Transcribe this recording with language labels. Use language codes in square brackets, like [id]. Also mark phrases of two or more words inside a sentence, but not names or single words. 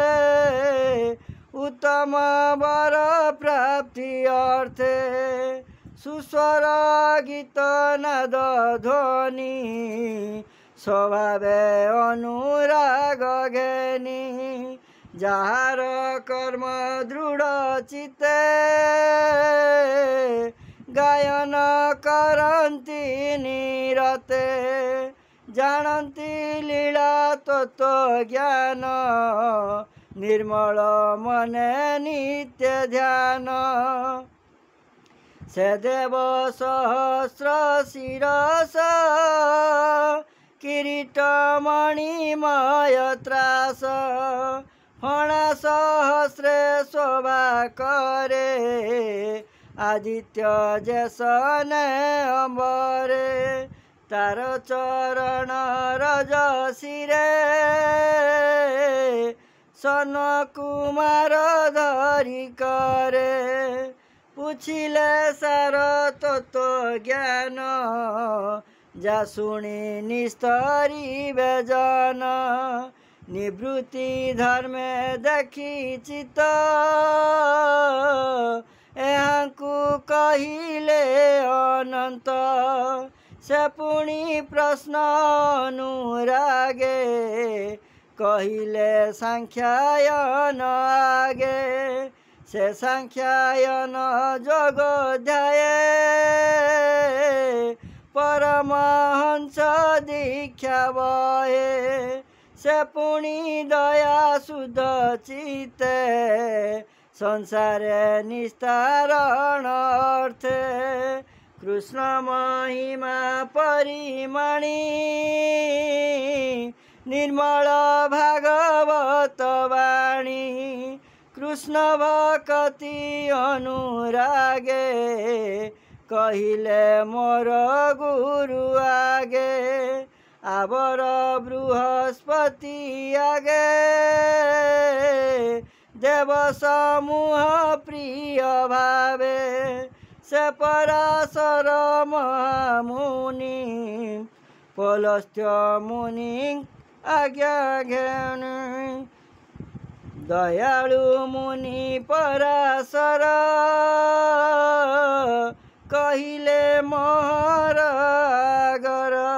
[or] ଉତ୍ତମ ବର ପ୍ରାପ୍ତି ଅର୍ଥେ ସୁସ୍ୱର ଗୀତ ନାଦ ଧ୍ୱନି ସ୍ୱଭାବେ ଅନୁରାଗ ଘେନି ଯାର କର୍ମ ଦୃଢ଼ ଚିତ୍ତେ ଗାୟନ କରନ୍ତି ନିରତେ ଜାଣନ୍ତି ଲୀଳା ତତ୍ତ୍ୱ ଜ୍ଞାନ ନିର୍ମଳ ମନେ ନିତ୍ୟ ଧ୍ୟାନ ସେ ଦେବ ସହସ୍ର ଶିରସ କିରୀଟ ମଣିମୟ ତ୍ରାସ ଫଣା ସହସ୍ରେ ଶୋଭା କରେ ଆଦିତ୍ୟ ଯେସନେ ଅମ୍ବରେ ତାର ଚରଣ ରଜ ଶିରେ ସନ କୁମାର ଧରି କରେ ପୁଛିଲେ ସାର ତତ୍ତ୍ୱ ଜ୍ଞାନ ଯା ଶୁଣି ନିସ୍ତରି ବେଜନ ନିବୃତ୍ତି ଧର୍ମେ ଦେଖି ଚିତ ଏହାଙ୍କୁ କହିଲେ ଅନନ୍ତ ସେ ପୁଣି ପ୍ରଶ୍ନ ଅନୁରାଗେ କହିଲେ ସାଂଖ୍ୟାୟନ ଆଗେ ସେ ସାଂଖ୍ୟାୟନ ଯୋଗ ଧ୍ୟାୟେ ପରମହଂସ ଦୀକ୍ଷା ବହେ ସେ ପୁଣି ଦୟା ଶୁଦ୍ଧ ଚିତ୍ତେ ସଂସାରେ ନିସ୍ତାରଣ ଅର୍ଥେ କୃଷ୍ଣ ମହିମା ପରିମଣି ନିର୍ମଳ ଭାଗବତ ବାଣୀ କୃଷ୍ଣ ଭକ୍ତି ଅନୁରାଗେ କହିଲେ ମୋର ଗୁରୁ ଆଗେ ଆଉର ବୃହସ୍ପତି ଆଗେ ଦେବ ସମୂହ ପ୍ରିୟ ଭାବେ ସେ ପରାଶର ମହାମୁନି ପୌଲସ୍ତ୍ୟ ମୁନି ଆଜ୍ଞା ଘେନ ଦୟାଳୁ ମୁନି ପରାଶର କହିଲେ ମୋହର ଆଗର